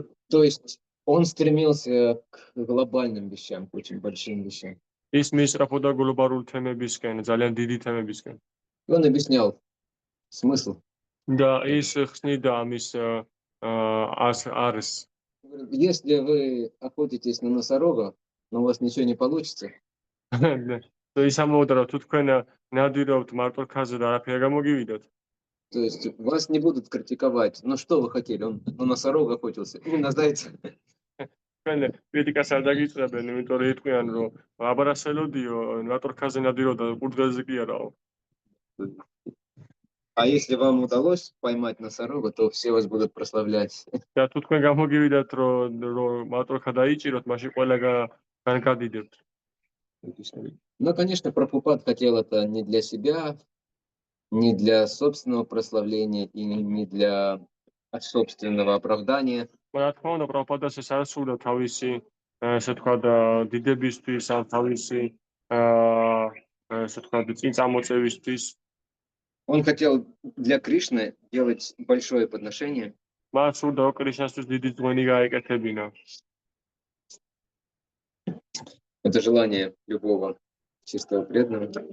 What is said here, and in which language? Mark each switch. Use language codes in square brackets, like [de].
[ru] То есть он стремился к глобальным вещам, к очень большим вещам. [ka] ის მიისწრაფოდა გლობალური თემებისკენ, ძალიან დიდი თემებისკენ. [ru] И он объяснял смысл. [ka] და ის ხსნიდა ამის арс. [ru] Говорит, если вы охотитесь на носорога, но у вас ничего не получится, [ka] ის ამბობდა, რომ თუ თქვენ ნადირობთ მარტორქაზე და არაფერი გამოგივიდოთ, [ru] то есть вас не будут критиковать. Ну что вы хотели? Он на носорога охотился, не на зайца. [ka] თქვენ კრიტიკას არ დაგიწყებენ, იმიტომ რომ იტყვიან, რომ აბარასელოდიო, მარტორქაზე ნადირობდა, ყურძელზე კი არაო. [ru] А если вам удалось поймать носорога, то все вас будут прославлять. [ka] და თუ თქვენ გამოგივიდათ, რომ მარტორქა დაიჭიროთ, მაშინ ყველა განკადიდებთ. [ru] Но, конечно, Прабхупад хотел это не для себя, не для собственного прославления и не для собственного оправдания. [ka] რა თქმა უნდა, პრაბჰუპადას ეს არ სურდა თავისი, ესე ვთქვათ, დიდებისთვის, ან თავისი, ესე ვთქვათ, წინწამოწევისთვის. [ru] Он хотел для Кришны делать большое подношение. [ka] მას სურდა კრიშნასთვის დიდი ძღვენი გაეკეთებინა. [ru] Это желание любого чистого преданного.